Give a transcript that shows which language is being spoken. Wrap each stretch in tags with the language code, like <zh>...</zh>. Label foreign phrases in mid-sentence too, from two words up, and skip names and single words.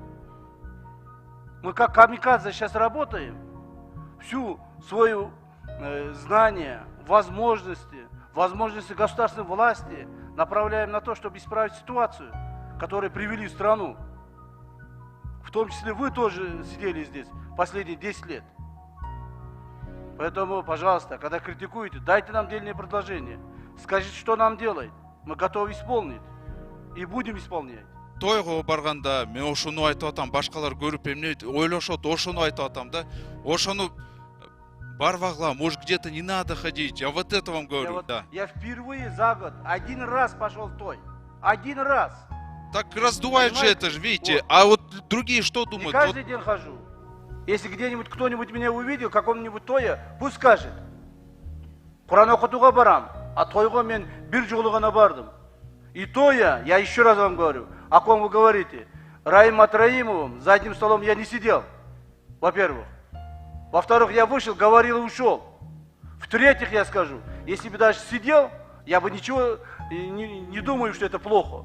<ru>Мы как камикадзе сейчас работаем, всю свою знание, возможности государственной власти направляем на то, чтобы исправить ситуацию, которую привели в страну. В том числе вы тоже сидели здесь последние 10 лет. Поэтому, пожалуйста, когда критикуете, дайте нам дельные предложения. Скажите, что нам делать. Мы готовы исполнить. И будем исполнять.</ru> <ky>Тойго барганда мен ошону айтып атам, башкалар көрүп эмне ойлошот, ошону айтып атам да. Ошону барбагла,</ky> <ru>может где-то не надо ходить. Я вот это вам говорю, да. Я впервые за год один раз пошел в той. Один раз. Так раздувает же это же, видите. Вот. А вот другие что думают? Не каждый день хожу. Если где-нибудь кто-нибудь меня увидел, каком-нибудь тое, пусть скажет.</ru> <ky>Куран окутуга барам, а тойго мен бир жолу гана бардым.</ky> <ru>И то я еще раз вам говорю, о ком вы говорите. Раим Матраимовым за одним столом я не сидел, во-первых. Во-вторых, я вышел, говорил и ушел. В-третьих, я скажу, если бы даже сидел, я бы ничего не думаю, что это плохо.</ru>